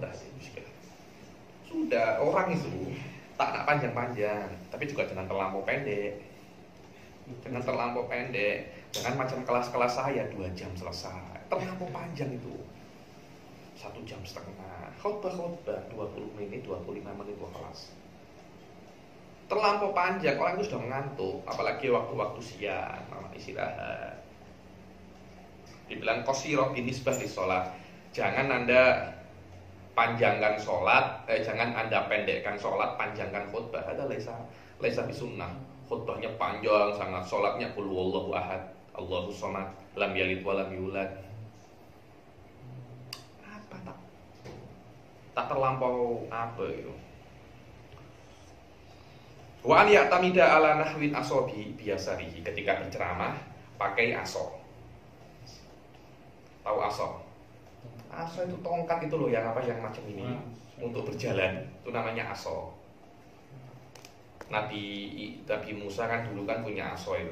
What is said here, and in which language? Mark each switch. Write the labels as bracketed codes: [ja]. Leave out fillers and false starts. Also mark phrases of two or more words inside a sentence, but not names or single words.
[ms] Sudah, orang itu tak nak panjang-panjang, tapi juga jangan terlampau pendek. Jangan terlampau pendek. Jangan macam kelas-kelas saya 2 jam selesai. Terlampau panjang itu. 1 jam setengah. Khutbah 20 menit, 25 menit kelas. Terlampau panjang, orang itu sudah mengantuk. Apalagi waktu-waktu siang, istirahat. Dibilang [ar] قصيرة بالنسبة للصلاة. [ms] Jangan Anda panjangkan sholat, jangan Anda pendekkan sholat, panjangkan khutbah. Ada [ar] ليس بسنة. [ms] Khutbahnya panjang sangat, sholatnya [ar] قل هو الله أحد الله الصمد لم يلد ولم يولد. [ms] Apa tak terlampau apa itu. [ar] وأن يعتمد على نحو عصا بيساره. [ms] Ketika berceramah pakai aso. Tahu aso? Aso itu tongkat itu loh, yang apa, yang macam ini untuk berjalan, itu namanya aso. Nabi Musa kan dulu kan punya aso itu.